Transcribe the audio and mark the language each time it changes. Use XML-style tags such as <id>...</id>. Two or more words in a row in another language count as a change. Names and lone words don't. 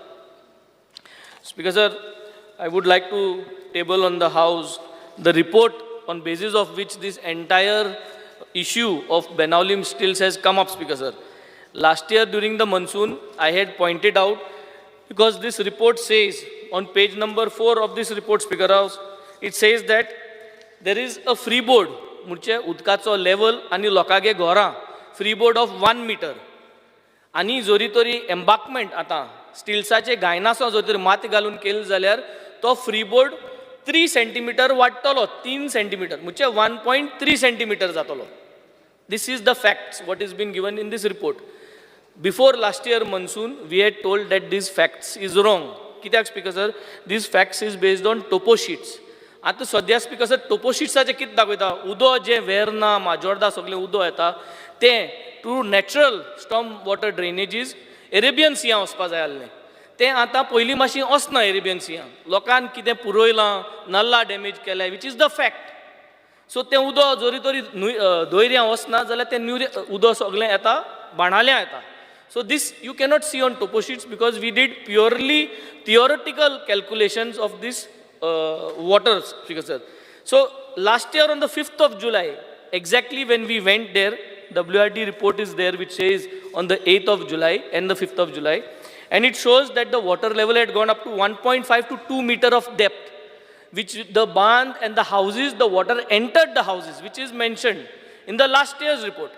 <en>Speaker sir, I would like to table on the House the report on basis of which this entire issue of Benaulim stills has come up, Speaker sir. Last year during the monsoon, I had pointed out, because this report says, on page number 4 of this report, Speaker House, it says that there is a freeboard,</en> <kok>म्हणजे उदकाचो level आणि लोकांगे घोरां,</kok> <en>freeboard of 1 meter.</en> <kok>आणि जोरी तोरी embankment आता, स्टिल्साचे गायनासो जोरी तोरी माती घालून केले जाल्यार, तो freeboard 3 centimeter वाडटलो, 3 centimeter, म्हणजे 1.3 centimeter जातलो.</kok> <en>This is the facts, what is been given in this report. Before last year monsoon, we had told that these facts is wrong. कित्याक Speaker sir, these facts is based on topo sheets.</en> <kok>आता सद्या</kok> <en>Speaker sir,</en> <kok>topo sheetsaचे कितें दाखयता? उदो जे वेर्ना, माजोर्डा सगळे उदो येता, तें</kok> <en>two natural storm water drainages Arabian Sea</en> <kok>वचपा जाय आसलें. तें आतां पयलीं मातशी वचना एरेबियन सिया. लोकांन कितें पुरयलां, नल्ला डॅमेज केल्या,</kok> <en>which is the fact.</en> <kok>सो तें उदो जोरी तोरी दोयऱ्यां वचना जाल्यार तें उदो सगळें येता, बाणाल्या येता.</kok> <en>So this you cannot see on topo sheets because we did purely theoretical calculations of this waters, Speaker sir. So last year on the 5th of July, exactly when we went there, WRD report is there which says on the 8th of July and the 5th of July, and it shows that the water level had gone up to 1.5 to 2 meter of depth, which the barn and the houses, the water entered the houses, which is mentioned in the last year's report.</en>